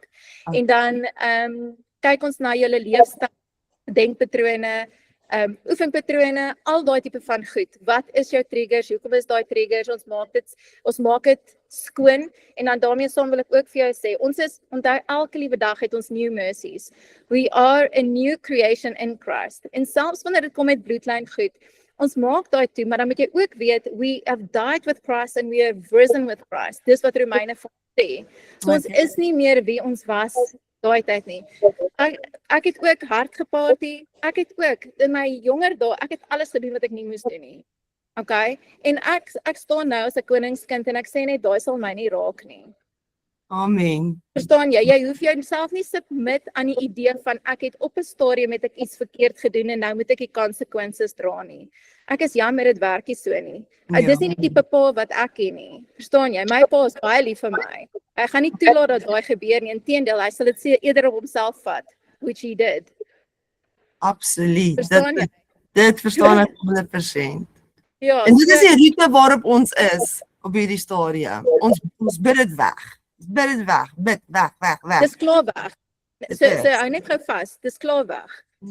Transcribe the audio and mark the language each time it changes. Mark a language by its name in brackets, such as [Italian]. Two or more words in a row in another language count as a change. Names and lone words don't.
[Afrikaans] En dan kyk ons na julle leefstyl, denkpatrone, oefenpatrone, al daai tipe van goed. Wat is jou triggers? Hoekom is daai triggers? Ons maak dit skoon en dan daarmee saam wil ek ook vir jou sê, onthou elke liewe dag het ons [English] new mercies. We are a new creation in Christ. [Afrikaans] En selfs wanneer dit kom met bloedlyn goed, ons maak daai toe, maar dan moet jy ook weet, [English] we have died with Christ and we have risen with Christ. [Afrikaans] Dis wat Romeine sê. So ons is nie meer wie ons was daai tyd nie. Ek het ook hard geparty. Ek het ook in my jonger dae, ek het alles gedoen wat ek nie moes doen nie. Okay? En ek staan nou as 'n koningskind en ek sê net daai sal my nie raak nie. Amen. Verstaan jy? Jy hoef jouself nie submit aan die idee van ek het op 'n stadium met ek iets verkeerd gedoen en nou moet ek die konsekwensies dra nie. Ek is jammer dit werk nie so nie. Dis nie die tipe pa wat ek ken nie. Verstaan jy? My pa is baie lief vir my. Hy gaan nie toelaat dat daai gebeur nie. Inteendeel, hy sal dit eerder op homself vat, [English] which he did. [Afrikaans] Absoluut. Verstaan jy? Dit verstaan ek 100%. Ja. En dit is die roete waarop ons is op hierdie stadium. Ons bid dit weg. Bid dit weg. Bid weg. Dis klaar weg. So hou net gou vas. Dis klaar weg.